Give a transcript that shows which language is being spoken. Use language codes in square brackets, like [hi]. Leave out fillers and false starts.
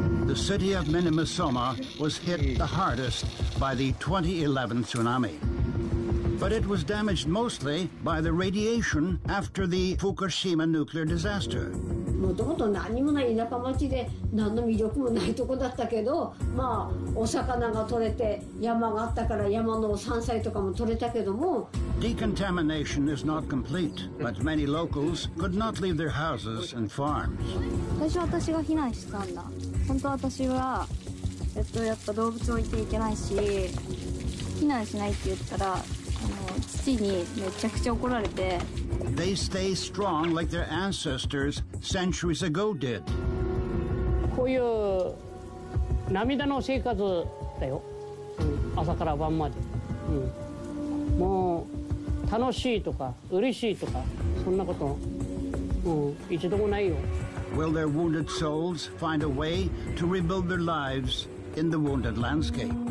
[en] The city of Minamisoma was hit the hardest by the 2011 tsunami. But it was damaged mostly by the radiation after the Fukushima nuclear disaster. [ja] もともと何もない田舎町で何の魅力もないとこだったけど、まあお魚が取れて山があったから山の山菜とかも取れたけども。 [en] Decontamination is not complete, but many locals could not leave their houses and farms. [ja] 私が避難したんだ。本当私はやっぱ動物置いていけないし、避難しないって言ったら父にめちゃくちゃ怒られて。 [en] They stay strong like their ancestors centuries ago did. [ja] こういう涙の生活だよ。朝から晩まで。もう楽しいとか嬉しいとかそんなこと一度もないよ。 [en] Will their wounded souls find a way to rebuild their lives in the wounded landscape?